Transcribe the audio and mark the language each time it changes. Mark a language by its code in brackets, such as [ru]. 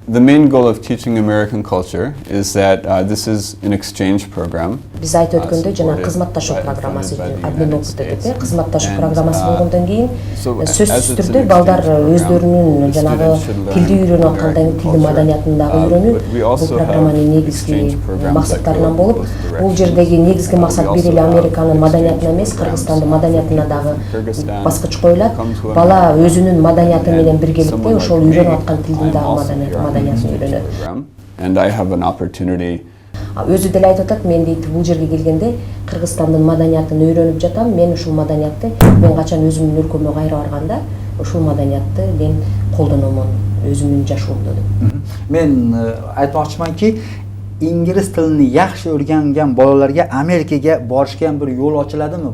[en] The main goal of teaching American culture is that this is an exchange program. [ky] Биз айтып өткөндөй жана кызматташуу программасы [ru] обмен опыты [ky] деп, кызматташуу программасы болгондон кийин сөзсүз түрдө балдар өздөрүнүн жанагы тилди үйрөнүп аткандан тилди маданиятын дагы үйрөнүү бул программанын негизги максаттарынан болуп, бул жердеги негизги максат бир эле Американын маданиятына эмес, Кыргызстандын маданиятына дагы баскыч коюлат. Бала өзүнүн маданияты менен биргеликте ошол үйрөнүп аткан тилдин дагы маданиятын үйрөнөт. [en] And I have an opportunity. [ky] Өзү деле айтып атат, мен дейт бул жерге келгенде Кыргызстандын маданиятын үйрөнүп жатам. Мен ушул маданиятты мен качан өзүмдүн өлкөмө кайра барганда ушул маданиятты мен колдономун өзүмдүн жашоомдо деп. [uz] Men aytmoqchimanki, ingliz tilini yaxshi o'rgangan bolalarga Amerikaga borishga bir yo'l ochiladimi?